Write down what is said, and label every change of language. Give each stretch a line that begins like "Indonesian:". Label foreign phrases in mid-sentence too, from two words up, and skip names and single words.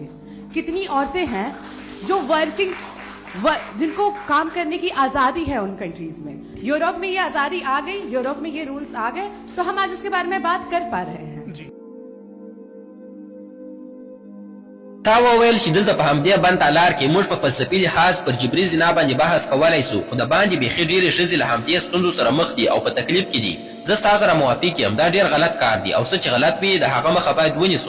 Urdu: کتنی عورتیں ہیں جو جن کو کام کرنے کی آزادی ہے ان کنٹریز میں. یورپ میں یہ آزادی آ گئی، یورپ میں یہ رولز آ گئے، تو ہم آج اس کے بارے میں بات کر پا رہے ہیں.
Pashto: تا وویل چې دلته په همدې بند تالار کې موږ په فلسفي لحاظ پر جبري زنا باندې بحث کولی سو، خو د باندې بیخي ډېرې ښځې له همدې ستونزو سره مخ دي او په تکلیف کې دي. زه ستا سره موافق یم، دا ډېر غلط کار دی او څه چې غلط وي د هغه مخه باید ونیسو.